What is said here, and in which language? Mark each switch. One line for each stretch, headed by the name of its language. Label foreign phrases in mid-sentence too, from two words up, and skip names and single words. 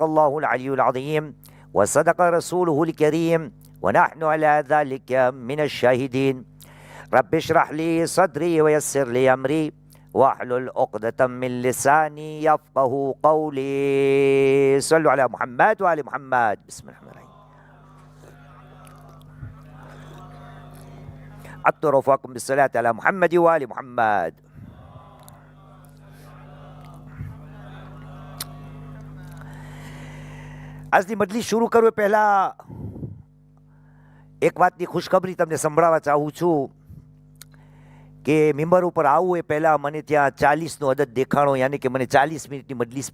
Arabic: الله العلي العظيم وصدق رسوله الكريم ونحن على ذلك من الشاهدين رب اشرح لي صدري ويسر لي أمري واحلل عقدة من لساني يفقه قولي صلوا على محمد وآل محمد بسم الله الرحمن الرحيم أطر رفاكم بالصلاة على محمد وآل محمد
Gujarati: આજની મજલિસ શરૂ કરું પહેલા એક વાતની ખુશખબરી તમને સંભળાવવા ચાહું છું કે મેમ્બર ઉપર આવું એ પહેલાં મને ત્યાં 40નો અદદ દેખાણો યાની કે મને 40 મિનિટની મજલિસ